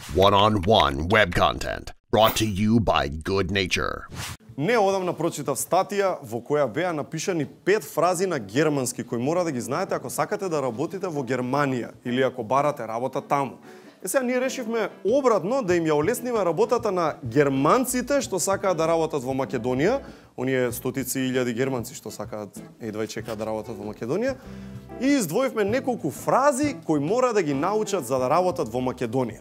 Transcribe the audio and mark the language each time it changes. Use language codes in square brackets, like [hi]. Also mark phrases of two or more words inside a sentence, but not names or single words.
[en] One-on-one web content brought to you by Good Nature. [mk] Неодамна прочитав статија во која беа напишани 5 фрази на германски кои мора да ги знаете ако сакате да работите во Германија или ако барате работа таму. Сега ние решивме обратно да им ја олесниме работата на германците што сакаат да работат во Македонија, оние стотици илјади германци што сакаат едва и чекаат да работат во Македонија, и издвоивме неколку фрази кои мора да ги научат за да работат во Македонија.